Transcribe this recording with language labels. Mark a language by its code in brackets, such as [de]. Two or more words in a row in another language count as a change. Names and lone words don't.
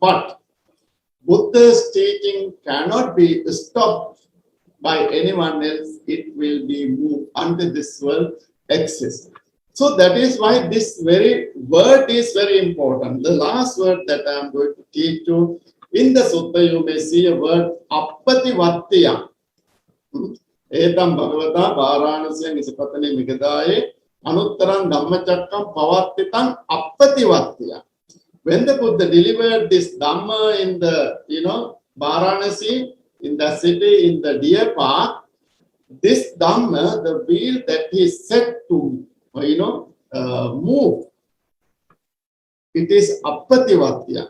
[en] But Buddha's teaching cannot be stopped by anyone else. It will be moved until this world exists. So that is why this very word is very important. The last word that I am going to teach you, in the sutta you may see a word, appativattiya. [pi] Etam bhagavata Varanasya nisapatane migadaye anuttaram Dhammacakkappavattana Appativattiya. [en] When the Buddha delivered this Dhamma in the, Varanasi, in the city, in the deer park, this Dhamma, the wheel that he set to, move, it is appativattiya.